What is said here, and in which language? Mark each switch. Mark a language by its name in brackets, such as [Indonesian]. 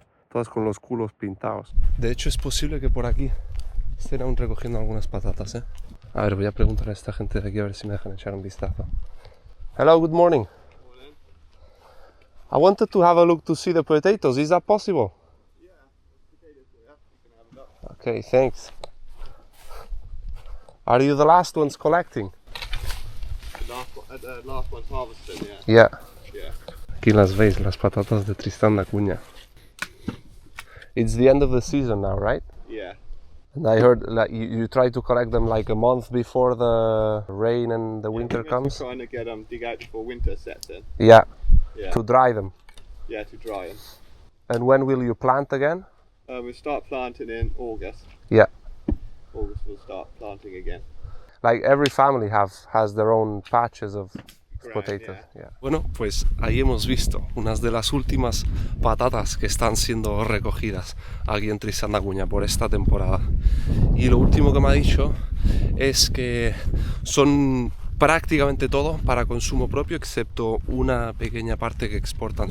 [Spanish] Todas con los culos pintados. De hecho, es posible que por aquí estén aún recogiendo algunas patatas, ¿eh? A ver, voy a preguntar a esta gente de aquí a ver si me dejan echar un vistazo. [English] Hello, good morning. I wanted to have a look to see the potatoes. Is that possible? Yeah, potatoes, yeah. You can have a look. Okay, thanks. Are you the last ones collecting? The last one's harvested, yeah. Yeah. Yeah. [Spanish] Aquí las veis, las patatas de Tristán da Cunha. [English] It's the end of the season now, right? Yeah. And I heard like you try to collect them like a month before the rain and the winter comes. We're trying to get them dig out before winter sets in. Yeah, Yeah. to dry them. Yeah, to dry them. And when will you plant again? We'll start planting in August. Yeah. August we'll start planting again. Like every family has their own patches of Correct, potatoes. yeah. Yeah. [Spanish] Bueno, pues ahí hemos visto unas de las últimas patatas que están siendo recogidas aquí en Tristán da Cunha por esta temporada. Y lo último que me ha dicho es que son prácticamente todo para consumo propio, excepto una pequeña parte que exportan.